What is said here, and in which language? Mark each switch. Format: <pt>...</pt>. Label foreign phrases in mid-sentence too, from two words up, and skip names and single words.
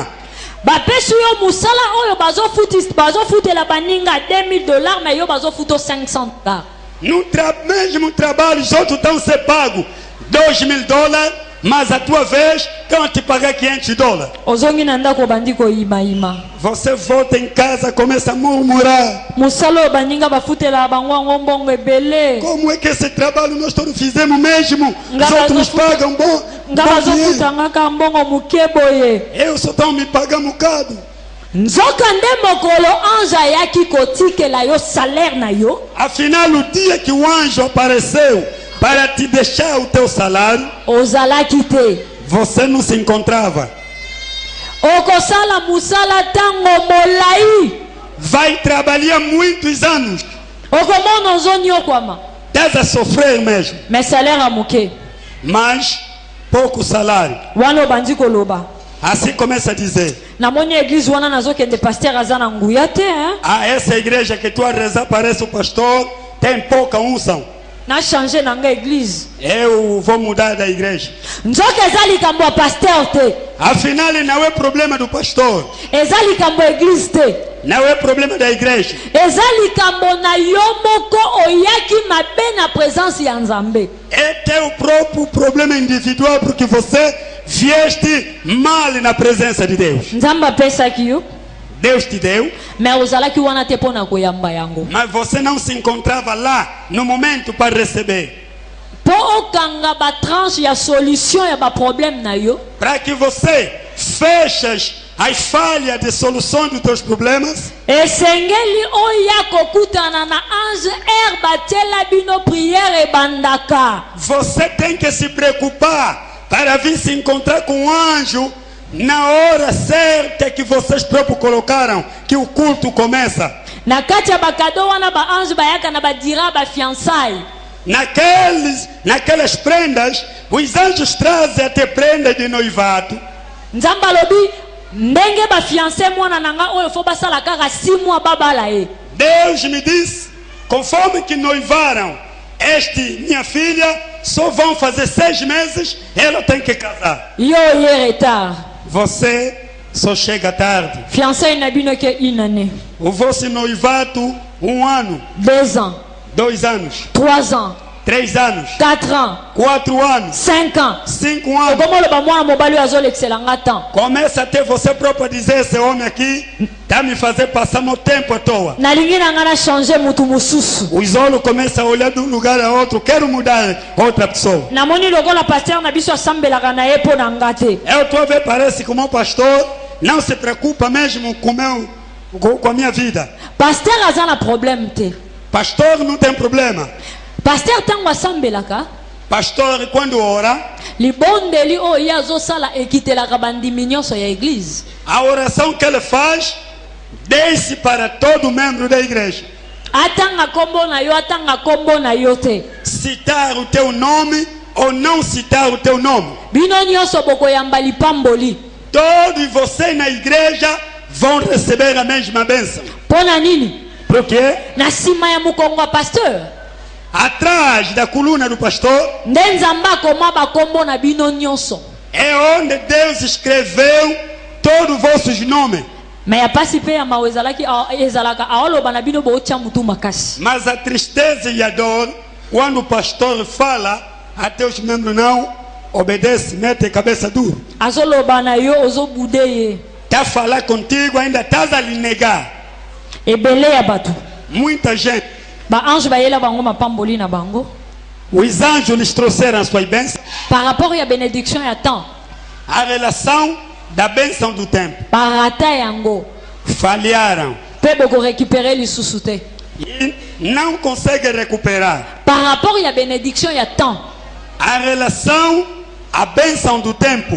<ln>Bapesi yo musala oyo bazofutela baninga $2000 na yo bazofuta $500.</ln> <pt>No mesmo trabalho, os outros estão ser pagos $2.000, mas a tua vez estão te pagar $500.</pt> <ln>Ozongi na ndako bandi koyimayima.</ln> <pt>Você volta em casa, começa a murmurar.</pt> <ln>Musala oyo baninga bafutela bango yango mbongo ebele.</ln> <pt>Como é que esse trabalho nós todos fizemos mesmo? Os</pt> <ln>Nga</ln> <pt>outros nos pagam bom</pt> <ln>nga</ln> <pt>dinheiro.</pt> <ln>bazofutanga ka mbongo muke boye.</ln> <pt>Eu só estão me pagando um bocado.</pt> <ln>Nzoka nde mokolo ange ayaki kotikela yo salaire na yo.</ln> <pt>Afinal, o dia que o anjo apareceu para te deixar o teu salário,</pt> <ln>Ozalaki te.</ln> <pt>você não se encontrava.</pt> <ln>Okosala musala tango molai.</ln> <pt>Vai trabalhar muitos anos.</pt> <ln>Okomona ozonyokwama.</ln> <pt>estás a sofrer mesmo,</pt> <fr>mais salaire</fr> <ln>a moqué.</ln> <pt>mas pouco salário.</pt> <ln>Wana bandi koloba.</ln> <pt>Assim começa a dizer:</pt> <ln>Na monia église wana nazokende pasteur azana nguya te, hein?</ln> <pt>essa igreja que tu a rezar parece o pastor, tem pouca unção.</pt> <ln>Na changer nanga église.</ln> <pt>Eu vou mudar da igreja.</pt> <ln>Nzoka ezali kambo ya pasteur te.</ln> <pt>Afinal, não é problema do pastor,</pt> <ln>Ezali kambo ya église te.</ln> <pt>não é problema da igreja.</pt> <ln>Ezali kambo na yo moko oyaki mabe na présence ya Nzambe.</ln> <pt>É teu próprio problema individual, porque você vieste mal na presença de Deus.</pt> <ln>Nzambe apesaki yo,</ln> <pt>Deus te deu,</pt> <ln>mais ozalaki wana te mpo na koyamba yango.</ln> <pt>mas você não se encontrava lá no momento para receber.</pt> <ln>Po okanga ba tranche ya solution ya ba problème na yo.</ln> <pt>Para que você feches as falhas de solução dos teus problemas,</pt> <ln>Esengeli oya kokutana na ange batiela bino prière ebandaka.</ln> <pt>você tem que se preocupar para vir se encontrar com o anjo na hora certa que vocês próprios colocaram, que o culto começa.</pt> <ln>Na kati ya bakado wana ba ange bayaka na badira ba fiançailles.</ln> <pt>Naquelas prendas, os anjos trazem até prenda de noivado.</pt> <ln>Nzambe alobi ndenge ba fiancé mwana nanga oyo fo basala kaka 6 mois babala ye.</ln> <pt>Deus me disse, conforme que noivaram minha filha, só vão fazer 6 meses, ela tem que casar.</pt> <ln>Yo ye retard.</ln> <pt>Você só chega tarde.</pt> <ln>Fiancé na bino ke 1 année,</ln> <pt>O vosso noivado, 1 ano,</pt> <ln>2 ans,</ln> <pt>2 anos,</pt> <ln>3 ans,</ln> <pt>3 anos,</pt> <ln>4 ans,</ln> <pt>4 anos,</pt> <ln>5 ans.</ln> <pt>5 anos.</pt> <ln>Okomoloba mwana mobali oyo azolekisela temps.</ln> <pt>Começa a ter você próprio a dizer: esse homem aqui está me fazendo passar meu tempo à toa.</pt> <ln>Nalingi na nga na changer mutu mususu.</ln> <pt>O isolo começa a olhar de um lugar a outro, quero mudar outra pessoa.</pt> <ln>Namoni lokola pasteur na biso asambelaka na ye mpo na nga te.</ln> <pt>Eu estou a ver, parece que o meu pastor não se preocupa mesmo com a minha vida.</pt> <ln>Pasteur aza na problème te.</ln> <pt>Pastor não tem problema.</pt> <ln>Pasteur ntango asambelaka,</ln> <pt>Pastor, quando ora,</pt> <ln>libondeli oyo ye azosala ekitelaka bandimi nyonso ya église.</ln> <pt>a oração que ele faz desce para todo membro da igreja.</pt> <ln>Atanga kombo na yo, atanga kombo na yo te.</ln> <pt>Citar o teu nome ou não citar o teu nome.</pt> <ln>Bino nyonso bokoyamba lipamboli.</ln> <pt>Todos vocês na igreja vão receber a mesma bênção.</pt> <ln>Mpo na nini?</ln> <pt>Por quê?</pt> <ln>Na nsima ya mokongo ya pasteur,</ln> <pt>Atrás da coluna do pastor</pt> <ln>nde Nzambe akoma bakombo na bino nyonso.</ln> <pt>é onde Deus escreveu todos os vossos nomes.</pt> <ln>Me ya pasi mpe ya mawa ezalaka aoloba na bino bootya mutu makasi.</ln> <pt>Mas a tristeza e a dor, quando o pastor fala, até os membros não obedecem, metem a cabeça duro.</pt> <ln>Azoloba na yo ozobude ye.</ln> <pt>Está a falar contigo, ainda estás a lhe negar.</pt> <ln>Ebele ya bato.</ln> <pt>Muita gente.</pt> <ln>Ba ange bayela bango mapamboli na bango.</ln> <pt>Os anjos lhes trouxeram as suas bênçãos.</pt> <fr>Par rapport</fr> <ln>ya bénédiction ya temps,</ln> <pt>A relação da bênção do tempo.</pt> <ln>barata yango</ln> <pt>Falharam.</pt> <ln>mpe bokorécupere lisusu te.</ln> <pt>E não conseguem recuperar.</pt> <fr>Par rapport</fr> <ln>ya bénédiction ya temps,</ln> <pt>A relação, a bênção do tempo.</pt>